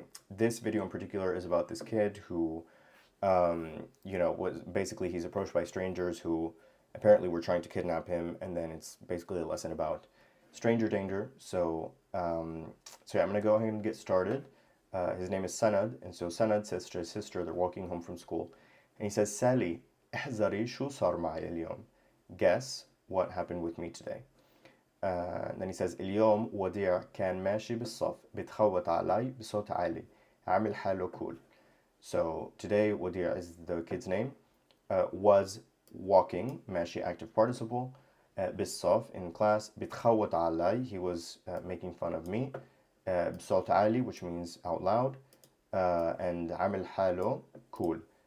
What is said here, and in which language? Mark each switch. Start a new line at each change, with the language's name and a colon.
English: This video in particular is about this kid who, was basically he's approached by strangers who apparently were trying to kidnap him, and then it's basically a lesson about stranger danger. So yeah, I'm gonna go ahead and get started. His name is Sanad, and so Sanad says to his sister, they're walking home from school, and he says, Sally,
Arabic: احذري شو صار معي اليوم.
English: Guess what happened with me today. then he says
Arabic: اليوم وديع كان ماشي بالصف بتخوت علي بصوت عالي عامل حاله cool.
English: So today Wadih is the kid's name, was walking, ماشي active participle, بالصف in class,
Arabic: بتخوت علي,
English: he was making fun of me,
Arabic: بصوت عالي,
English: which means out loud, and
Arabic: عامل حاله
English: cool.